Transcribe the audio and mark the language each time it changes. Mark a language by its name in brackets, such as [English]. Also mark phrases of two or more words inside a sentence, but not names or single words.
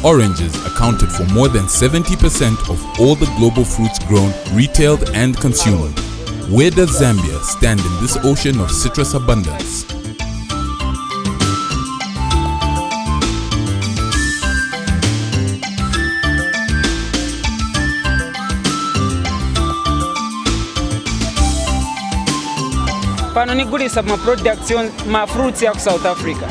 [English] oranges accounted for more than 70% of all the global fruits grown, retailed and consumed. Where does Zambia stand in this ocean of citrus abundance? [Nyanja] Pano nigulisa ma production ma fruits ya South Africa.